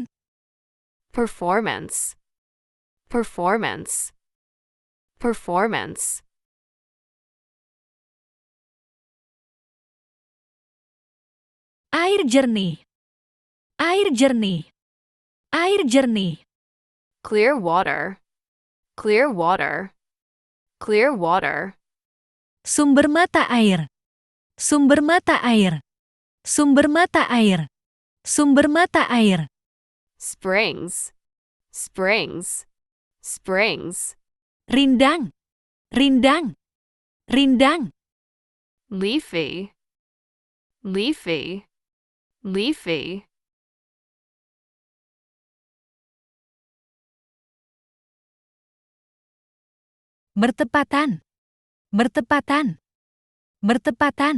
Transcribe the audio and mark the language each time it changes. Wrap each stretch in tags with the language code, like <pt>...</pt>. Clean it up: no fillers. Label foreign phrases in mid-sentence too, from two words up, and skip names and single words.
<en>performance, performance, performance,</en> <id>air jernih, air jernih, air jernih,</id> <en>clear water, clear water, clear water,</en> <id>sumber mata air, sumber mata air, sumber mata air, sumber mata air,</id> <en>springs, springs, springs,</en> <id>rindang, rindang, rindang,</id> <en>leafy, leafy, leafy,</en> <id>bertepatan, bertepatan, bertepatan,</id>